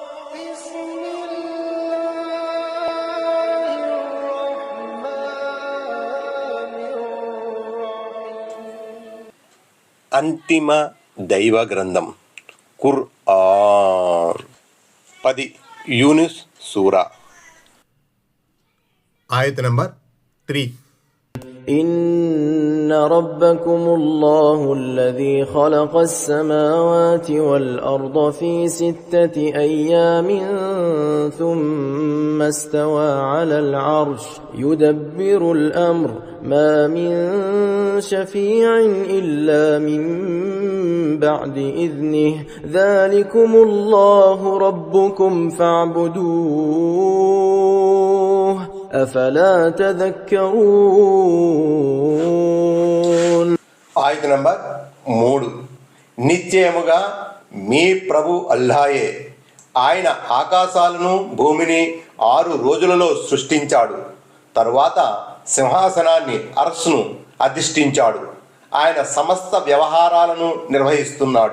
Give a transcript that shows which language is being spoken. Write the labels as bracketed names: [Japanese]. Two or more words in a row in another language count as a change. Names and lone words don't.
[Telugu] అంతిమ దైవ గ్రంథం ఖుర్ఆన్. 10 యూనుస్ సూరా. ఆయత్ నంబర్ 3. [Arabic] إن ربكم الله الذي خلق السماوات والأرض في 6 أيام ثم استوى على العرش يدبر الأمر ما من شفيع إلا من بعد إذنه ذلكم الله ربكم فاعبدوه أفلا تذكرون. [Telugu] ఆయత్ నంబర్ 3. నిశ్చయముగా మీ ప్రభు అల్లాయే. ఆయన ఆకాశాలను భూమిని 6 రోజులలో సృష్టించాడు. తరువాత సింహాసనాన్ని అర్ష్ను అధిష్ఠించాడు. ఆయన సమస్త వ్యవహారాలను నిర్వహిస్తున్నాడు.